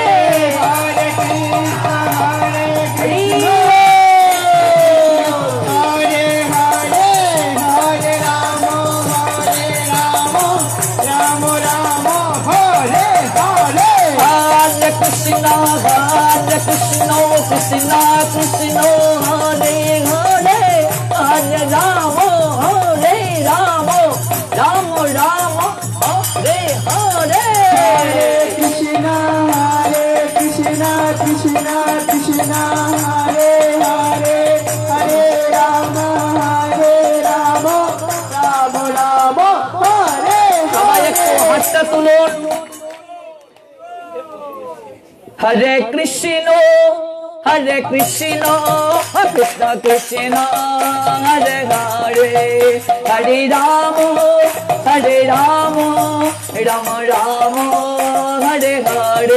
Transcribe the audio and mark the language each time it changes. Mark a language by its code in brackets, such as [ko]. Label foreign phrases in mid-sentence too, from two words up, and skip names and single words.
[sa] হরে কৃষ্ণ কৃষ্ণ হরে হরে, হরে রাম রাম রাম হরে হরে। হরে কৃষ্ণ কৃষ্ণ কৃষ্ণ হরে হরে, হরে রাম রাম রাম হরে হরে। হরে কৃষ্ণ কৃষ্ণ কৃষ্ণ হরে হরে, হরে রাম রাম রাম হরে [bn] সবাই একটু হাতটা তুলুন। [sa] হরে কৃষ্ণ কৃষ্ণ কৃষ্ণ হরে হরে, হরে রাম রাম রাম হরে হরে।